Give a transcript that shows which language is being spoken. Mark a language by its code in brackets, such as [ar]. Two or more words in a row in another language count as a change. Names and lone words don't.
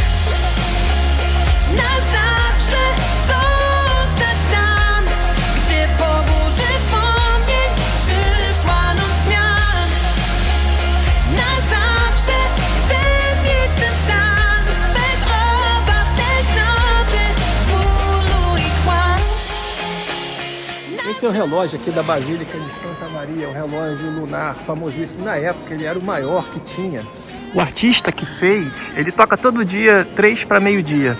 [pl] Na zawsze zostać tam, gdzie po burzy wspomnień przyszła noc zmian. Na zawsze chcę mieć ten stan, bez obaw, bez noty, bólu i kłam. [pt] Esse é o relógio aqui da Basílica de Santa Maria, o relógio lunar famosíssimo. Na época ele era o maior que tinha. O artista que fez, ele toca todo dia 3 para meio-dia.